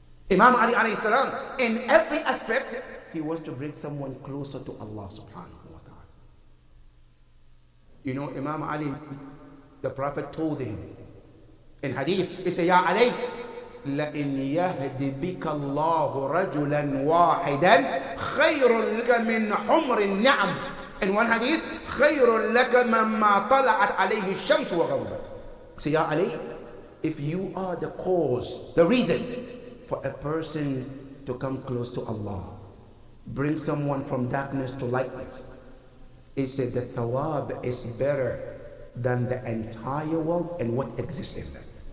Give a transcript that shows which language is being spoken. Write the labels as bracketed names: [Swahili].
[English] Imam Ali alayhi salam, in every aspect, he wants to bring someone closer to Allah subhanahu wa ta'ala. You know, Imam Ali, the Prophet told him in hadith, he said, Ya Ali, [Arabic] لَإِنْ يَهْدِ بِكَ اللَّهُ رَجُلًا وَاحِدًا خَيْرٌ لَكَ مِنْ حُمْرِ النَّعَمِ. [English] In one hadith, [Arabic] خَيْرٌ لَكَ مَمَّا طَلَعَتْ عَلَيْهِ الشَّمْسُ وَغَرُبَتْ. [English] Say, Ya Ali, if you are the cause, the reason for a person to come close to Allah, bring someone from darkness to lightness, he said the thawab is better than the entire world and what exists in them.